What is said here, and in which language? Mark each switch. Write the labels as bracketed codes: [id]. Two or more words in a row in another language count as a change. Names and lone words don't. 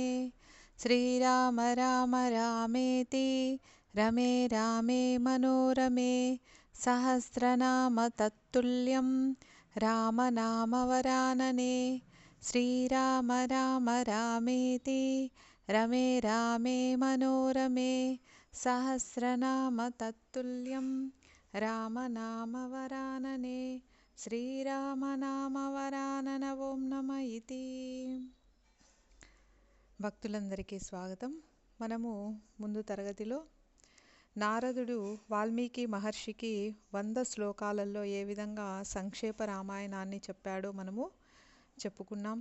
[sa] श्रीराम राम रामेति रमे रामे मनोरमे सहस्रनाम तत्तुल्यं रामनामवरानने। श्रीराम राम रामेति रमे रामे मनोरमे सहस्रनाम तत्तुल्यं रामनामवरानने। శ్రీరామనామవరానన ఓం నమ ఇతి. [te] భక్తులందరికీ స్వాగతం. మనము ముందు తరగతిలో నారదుడు వాల్మీకి మహర్షికి 100 శ్లోకాలలో ఏ విధంగా సంక్షేప రామాయణాన్ని చెప్పాడో మనము చెప్పుకున్నాం.